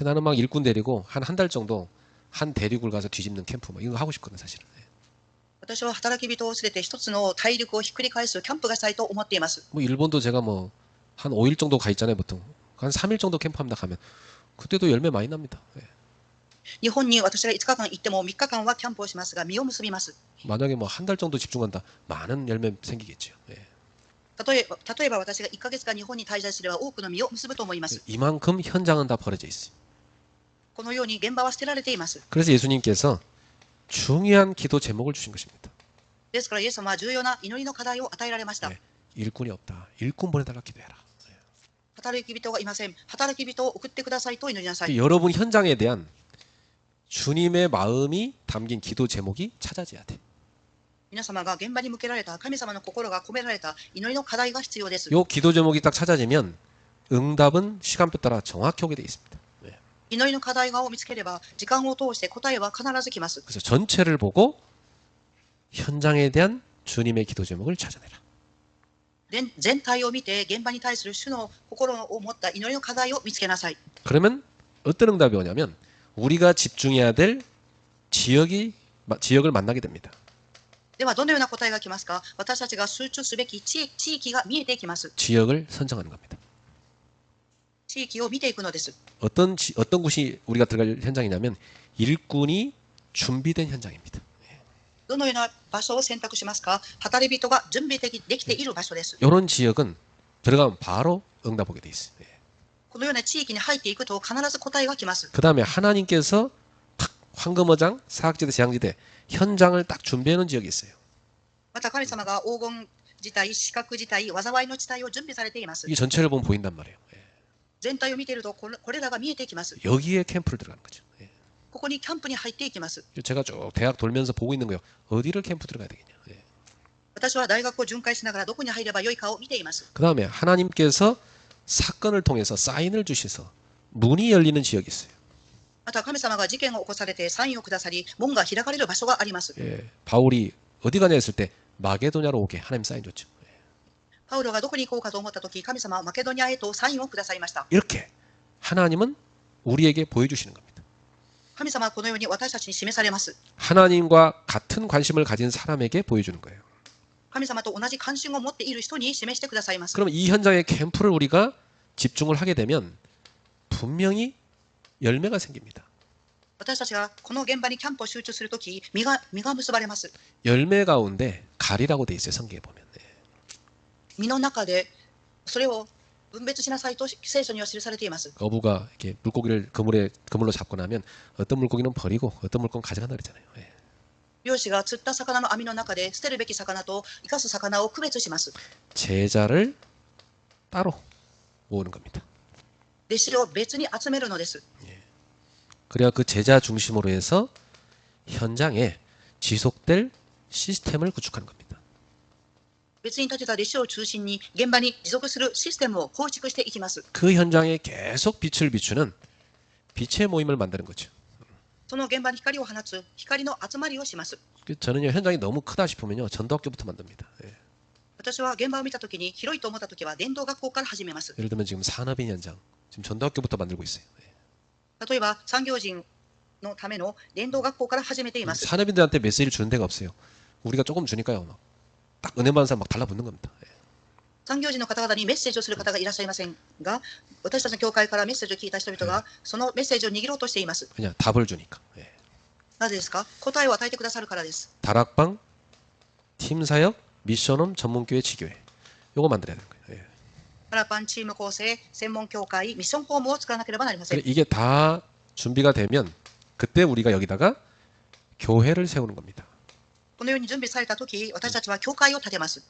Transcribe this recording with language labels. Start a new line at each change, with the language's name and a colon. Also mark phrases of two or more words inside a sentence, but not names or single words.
Korean: 그 나는 막 일꾼 데리고 한 달 정도 한 대륙을 가서 뒤집는 캠프 뭐 이거 하고 싶거든 사실은. 예.
Japanese: 私は働き人を連れて一つの大陸をひっくり返すキャンプがしたいと思っています。
Korean: 뭐 일본도 제가 뭐 한 5일 정도 가 있잖아요 보통. 한 3일 정도 캠프합니다 가면. 그때도 열매 많이 납니다. 예.
Japanese: 日本に私が5日間行っても3日間はキャンプをしますが実を結びます。
Korean: 만약에 뭐 한 달 정도 집중한다, 많은 열매 생기겠죠. 예.
Japanese: 例えば私が1ヶ月間日本に滞在すれば多くの実を結ぶと思います。
Korean: 이만큼 현장은 다 버려져 있어요.
Japanese: このように現場は捨てられています。
Korean: 그래서 예수님께서 중요한 기도 제목을 주신 것입니다.
Japanese: ですからイエス様は重要な祈りの課題を与えられました。
Korean: 네. 일꾼이 없다. 일꾼 보내달라 기도해라.
Japanese: 働き人がいません。働き人を送ってくださいと祈りなさい。
Korean: 여러분 현장에 대한 주님의 마음이 담긴 기도 제목이 찾아져야 돼.
Japanese: 皆様が現場に向けられた神様の心が込められた祈りの課題が必要です。
Korean: 요 기도 제목이 딱 찾아지면 응답은 시간표 따라 정확히 오게 돼 있습니다.
Japanese: 祈りの課題を見つければ時間を通して答えは必ず来ます。
Korean: 그래서 전체를 보고 현장에 대한 주님의 기도 제목을 찾아내라.
Japanese: 全体を見て現場に対する主の心を持った祈りの課題を見つけなさい。
Korean: 그러면 어떤 응답이 오냐면 우리가 집중해야 될 지역을 만나게 됩니다.
Japanese: ではどのような答えが来ますか。私たちが集中すべき地域が見えてきます。
Korean: 지역을 선정하는 겁니다.
Japanese: 地域を見ていくのです。
Korean: 어떤 곳이 우리가 들어갈 현장이냐면 일꾼이 준비된 현장입니다.
Japanese: どのような場所を選択しますか。働き人が準備できている場所です。
Korean: 이런 지역은 들어가면 바로 응답 오게 돼 있어요.
Japanese: このような地域に入っていくと必ず答えが来ます。
Korean: 그 다음에 하나님께서 탁 황금어장, 사학지대, 제왕지대 현장을 딱 준비해 놓은 지역이 있어요.
Japanese: また神様が黄金地帯、四角地帯、災いの地帯を準備されています。
Korean: 이 전체를 보면 보인단 말이에요.
Japanese: 全体を見ているとこれらが見えてきます。
Korean: 여기에 캠프를 들어가는 거죠.
Japanese: ここにキャンプに入っていきます。
Korean: 제가 쭉 대학 돌면서 보고 있는 거예요. 어디를 캠프 들어가야 되겠냐.
Japanese: 私は大学を巡回しながらどこに入ればよいかを見ています。
Korean: 그 다음에 하나님께서 사건을 통해서 사인을 주셔서 문이 열리는 지역이 있어요.
Japanese: また神様が事件を起こされてサインをくださり門が開かれる場所があります。
Korean: 바울이 어디 가냐 했을 때 마게도냐로 오게 하나님 사인 줬죠.
Japanese: パウロがどこに行こうかと思ったとき、神様はマケドニアへとサインをくださいました。
Korean: 이렇게 하나님은 우리에게 보여주시는 겁니다.
Japanese: 神様はこのように私たちに示されます。
Korean: 하나님과 같은 관심을 가진 사람에게 보여주는 거예요.
Japanese: 神様と同じ関心を持っている人に示してくださいます。
Korean: 그럼 이 현장의 캠프를 우리가 집중을 하게 되면 분명히 열매가 생깁니다.
Japanese: 私たちがこの現場にキャンプを集中するとき、実が結ばれます。
Korean: 열매 가운데 가리라고 돼 있어요. 성경에 보면.
Japanese: 実の中でそれを分別しなさいと聖書には記されています。
Korean: 어부가 이렇게 물고기를 그물로 잡고 나면 어떤 물고기는 버리고 어떤 물고기는 가져간다 그랬잖아요.
Japanese: 漁師が釣った魚の網の中で捨てるべき魚と生かす魚を区別します。
Korean: 제자를 따로 모으는 겁니다.
Japanese: 弟子を別に集めるのです。
Korean: 그래야 그 제자 중심으로 해서 현장에 지속될 시스템을 구축하는 겁니다.
Japanese: 別に立てた弟子を中心に現場に持続するシステムを構築していきます。
Korean: 그 현장에 계속 빛을 비추는 빛의 모임을 만드는 거죠.
Japanese: その現場に光を放つ光の集まりをします。
Korean: 저는요 현장이 너무 크다 싶으면요 전도학교부터 만듭니다.
Japanese: 私は現場を見たときに広いと思ったときは伝道学校から始めます。
Korean: 예를 들면 지금 산업인 현장, 지금 전도학교부터 만들고 있어요.
Japanese: 例えば産業人のための伝道学校から始めています。
Korean: 산업인들한테 메시지를 주는 데가 없어요. 우리가 조금 주니까요. 막 딱 은혜 받는 사람 막 달라붙는 겁니다.
Japanese: 産業人の方々にメッセージをする方がいらっしゃいませんが、私たちの教会からメッセージを聞いた人々がそのメッセージを握ろうとしています。
Korean: 그냥 답을 주니까.
Japanese: なぜですか？答えを与えてくださるからです。
Korean: 다락방, 팀사역, 미션홈, 전문교회, 지교회. 요거 만들어야 되는 거예요.
Japanese: パラパンチーム構成、専門教会、ミッションホームを作らなければなりません。
Korean: 이게 다 준비가 되면 그때 우리가 여기다가 교회를 세우는 겁니다.
Japanese: このように準備されたとき、私たちは教会を建てます。